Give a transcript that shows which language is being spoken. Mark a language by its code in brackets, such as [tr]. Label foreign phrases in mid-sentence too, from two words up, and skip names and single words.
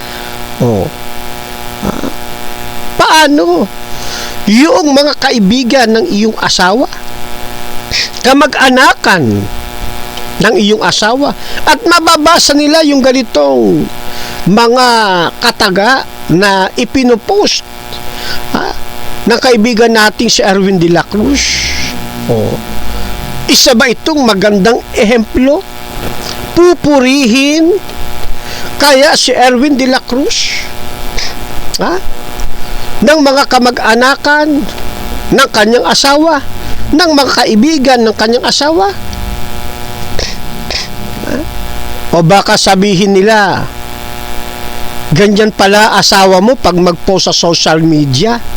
[tl] Paano yung mga kaibigan ng iyong asawa, kamag-anakan ng iyong asawa, at mababasa nila yung ganitong mga kataga na ipinopost ng kaibigan nating si Erwin de la Cruz? Isa ba itong magandang ehemplo? Pupurihin kaya si Erwin de la Cruz ng mga kamag-anakan ng kanyang asawa, ng mga kaibigan ng kanyang asawa? O baka sabihin nila, ganyan pala asawa mo pag mag-post sa [en] social media?